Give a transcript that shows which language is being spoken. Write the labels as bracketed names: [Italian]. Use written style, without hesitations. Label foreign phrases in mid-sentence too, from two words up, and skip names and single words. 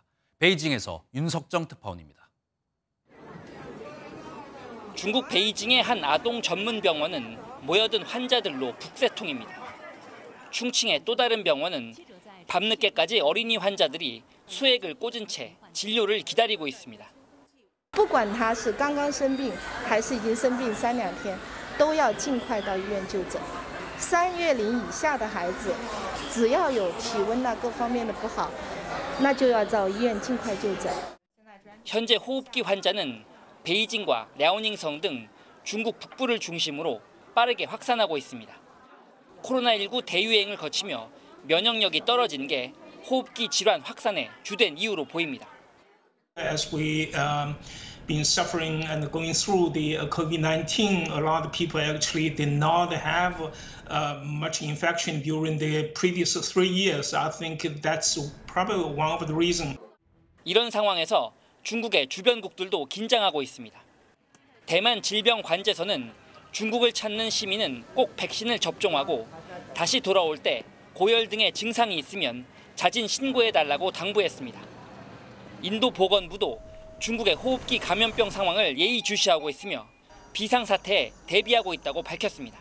[Korean] 베이징에서 윤석정 특파원입니다. 중국 베이징의 한 아동 전문 병원은 모여든 환자들로 북새통입니다. 충칭의 또大른 병원은 밤늦게까지 어린이 환자들이 수액을 꽂은 채 진료를 기다리고 있습니다. [Chinese] 不管他是刚刚生病还是已经生病3-2天都要尽快到医院就诊。3月龄以下的孩子只要有体温各方面的不好那就要到医院尽快就诊。 [Korean] 현재 호흡기 환자는 베이징과 랴오닝성 등 중국 북부를 중심으로 빠르게 확산하고 있습니다. 코로나19 대유행을 거치며 면역력이 떨어진 게 호흡기 질환 확산의 주된 이유로 보입니다. [English] As we been suffering and going through the COVID-19, a lot of people actually did not have much infection during the previous 3 years. I think that's probably one of the reasons. [Korean] 이런 상황에서 중국의 주변국들도 긴장하고 있습니다. 대만 질병관제소는 중국을 찾는 시민은 꼭 백신을 접종하고 다시 돌아올 때 고열 등의 증상이 있으면 자진 신고해달라고 당부했습니다. 인도 보건부도 중국의 호흡기 감염병 상황을 예의주시하고 있으며 비상사태에 대비하고 있다고 밝혔습니다.